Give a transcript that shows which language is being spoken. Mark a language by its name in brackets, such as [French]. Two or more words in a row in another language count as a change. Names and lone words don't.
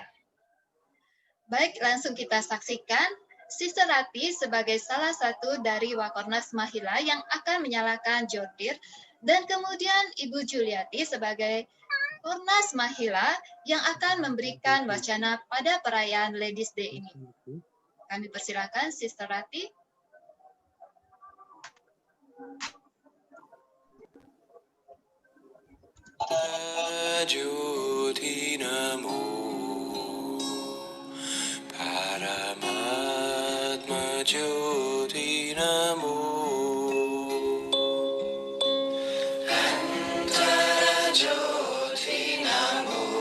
[Indonesian] Baik, langsung kita saksikan Sister Rati sebagai salah satu dari Wakornas Mahila yang akan menyalakan jotir, dan kemudian Ibu Juliati sebagai Kornas Mahila yang akan memberikan wacana pada perayaan Ladies Day ini. Kami persilakan Sister Rati. [Sanskrit] Jyoti Namo Paramatma Jyoti Namo Antara Jyoti Namo